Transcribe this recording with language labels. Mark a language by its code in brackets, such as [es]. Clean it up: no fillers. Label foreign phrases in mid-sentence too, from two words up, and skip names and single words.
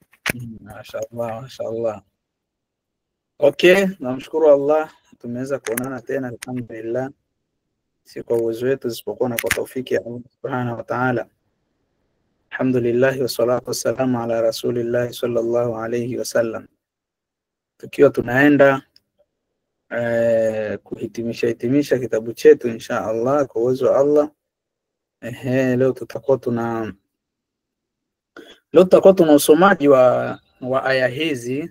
[sw] Mashaallah, mashaallah. Okay, namshukuru Allah tumeweza kuonana tena, alhamdulillah. Si kwa uwezo wetu isipokuwa na kwa taufiki ya Allah [ar] سبحانه وتعالى. الحمد لله والصلاة والسلام على رسول الله صلى الله عليه وسلم. [sw] Tukiwa tunaenda kuhitimisha kitabu chetu [ar] إن شاء الله [sw] kwa uwezo wa Allah. Leo tutakuwa tuna usomaji wa aya hizi.